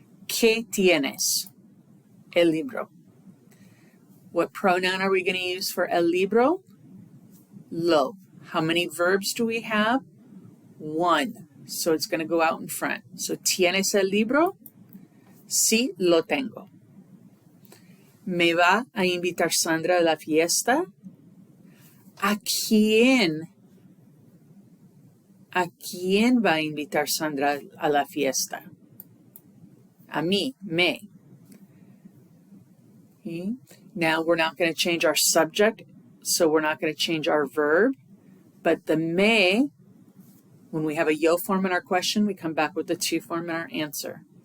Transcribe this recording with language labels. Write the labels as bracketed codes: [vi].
[es] ¿Qué tienes? El libro. [en] What pronoun are we going to use for el libro? Lo. How many verbs do we have? One. So it's going to go out in front. [es] So, ¿tienes el libro? Sí, lo tengo. ¿Me va a invitar Sandra a la fiesta? ¿A quién va a invitar Sandra a la fiesta? A mí, me. [en] Okay. Now we're not going to change our subject, so we're not going to change our verb, but the me, when we have a yo form in our question, we come back with the to form in our answer.